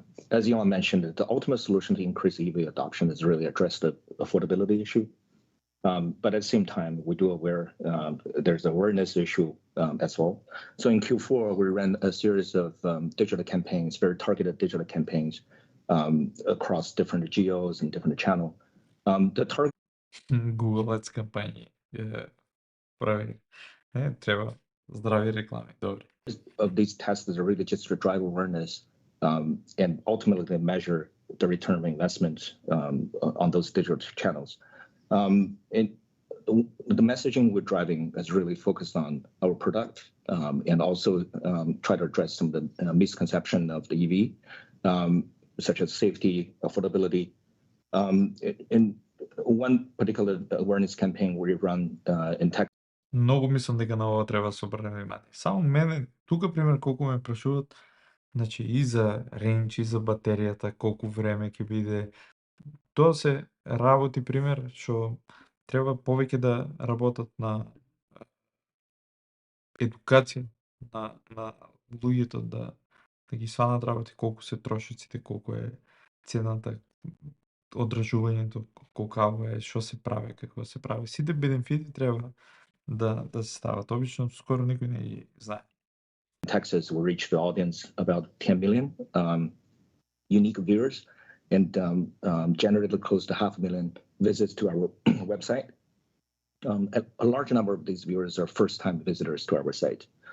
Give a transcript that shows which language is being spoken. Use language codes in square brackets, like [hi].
[en] As Johan mentioned, the ultimate solution to increase EV adoption is really address the affordability issue. But at the same time, we do aware there's an awareness issue as well. So in Q4, we ran a series of digital campaigns, very targeted digital campaigns across different geos and different channels. The target [mk] Google Ads кампањи прави. Треба здрави реклами, добре. [en] of these tests is really just to drive awareness and ultimately measure the return of investment on those digital channels. And the messaging we're driving is really focused on our product and also try to address some of the misconception of the EV, such as safety, affordability. In one particular awareness campaign we run in Texas. [mk] Многу мислам дека на ова треба да се обрне внимание. Само мене, тука пример колку ме прашуват, значи и за ренч, и за батеријата, колку време ќе биде. Тоа се работи пример што треба повеќе да работат на едукација на луѓето да ги сванат работи, колку се трошоците, колку е цената, одржувањето, колку е, што се прави, какво се прави. Сите бенефити треба да се стават. Обично скоро никој не ги знае. [en] Texas will reach the audience about 10 million unique viewers and generated close to 500,000 visits to our website. A large number of these viewers are first-time visitors to our site.